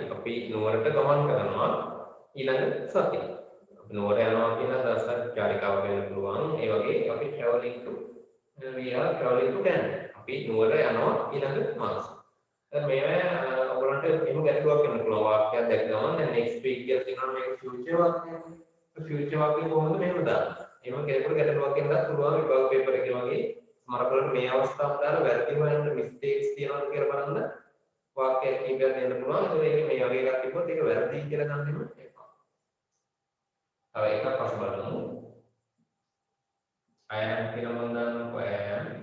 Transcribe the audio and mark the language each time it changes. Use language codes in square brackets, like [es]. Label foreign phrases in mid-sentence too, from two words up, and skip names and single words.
[si] අපි නුවරට ගමන් කරනවා ඊළඟ සතියේ. අපි නුවර යනවා කියන දවසක් චාරිකාවක් වෙන්න පුළුවන්. ඒ වගේ අපි [en] traveling to we are traveling to Kandy. [si] අපි නුවර යනවා ඊළඟ මාසෙ. දැන් මේවා ඔයගොල්ලන්ට එහෙම ගැටලුවක් වෙන්න පුළුවන්. වාක්‍යයක් දැක්ක ගමන් දැන් [en] next week [si] කියලා තියෙනවා මේක future වාක්‍යයක්. future වාක්‍යය කොහොමද මෙහෙම දාන්නේ? එහෙම කෙනෙකුට ගැටලුවක් වෙන්නත් පුළුවන් විභාග පේපර් එකේ වගේ. සමහර වෙලාවට මේ අවස්ථාව දාලා වැරදි හොයන්න mistakes තියෙනවද කියලා බලන්න. වාක්‍යයක් කීපයක් දෙන්න පුළුවන්. ඒක මේ වගේ එකක් තිබ්බොත් ඒක වැරදි කියලා ගන්නෙම එපා. තව එකක් පස්සේ බලමු. [en] I am [si] කියලා මම දාන්නකො [en] I am.